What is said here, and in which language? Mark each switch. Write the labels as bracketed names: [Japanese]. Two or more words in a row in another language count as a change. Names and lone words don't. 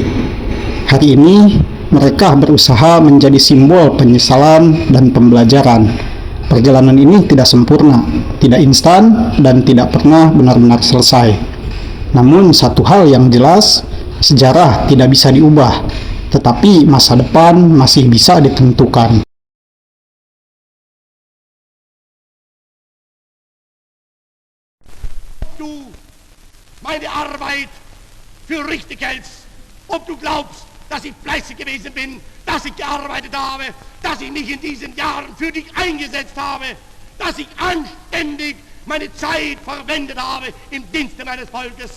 [Indonesian] Hari ini, mereka berusaha menjadi simbol penyesalan dan pembelajaran. Perjalanan ini tidak sempurna, tidak instan, dan tidak pernah benar-benar selesai. Namun, satu hal yang jelas, sejarah tidak bisa diubah, tetapi masa depan masih bisa ditentukan. [German] Meine Arbeit für richtig hältst, ob du glaubst, dass ich fleißig gewesen bin, dass ich gearbeitet habe, dass ich mich in diesen Jahren für dich eingesetzt habe, dass ich anständig meine Zeit verwendet habe im Dienste meines Volkes.